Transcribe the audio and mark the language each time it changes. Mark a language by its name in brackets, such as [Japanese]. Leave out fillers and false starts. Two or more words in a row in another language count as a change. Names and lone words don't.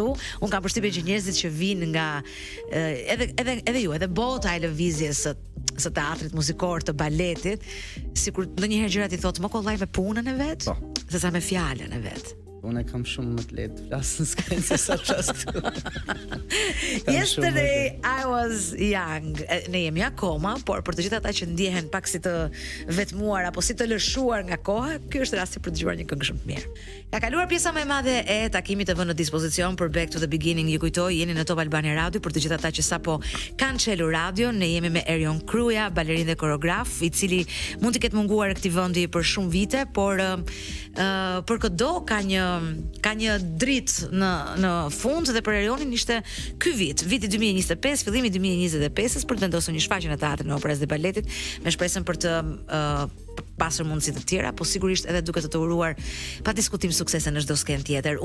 [Albanian] Unë kam përshtypjen që njerëzit që vinë nga edhe ju, edhe bota e lëvizjes së teatrit muzikor, të baletit, sikur ndonjëherë gjërat i thotë më kollaj me punën e vet, sesa me fjalën e vet. Unë kam shumë më të lehtë flas në skenë se sa flas këtu. [English] Yesterday I was young. [Albanian] Ne jemi akoma, por për të gjithë ata që ndjehen pak si të vetmuar apo si të lëshuar nga koha, ky është rasti për të dëgjuar një këngë shumë të mirë. Ka kaluar pjesa më e madhe e takimit të vënë në dispozicion për Back to the Beginning. Ju kujtoj, jeni në Top Albania Radio. Për të gjithë ata që sapo kanë çelur radio, ne jemi me Erion Kruja, balerin dhe koreograf, i cili mund të ketë munguar këtij vendi për shumë vite, por për çdo ka një ka një dritë në fund dhe për Erionin ishte ky viti 2025, fillimi 2025-s për të vendosur një shfaqje në Teatrin e Operës dhe Baletit me shpresën për të pasur mundësi të tjera, po sigurisht edhe duke të uruar pa diskutim suksese në çdo skenë tjetër.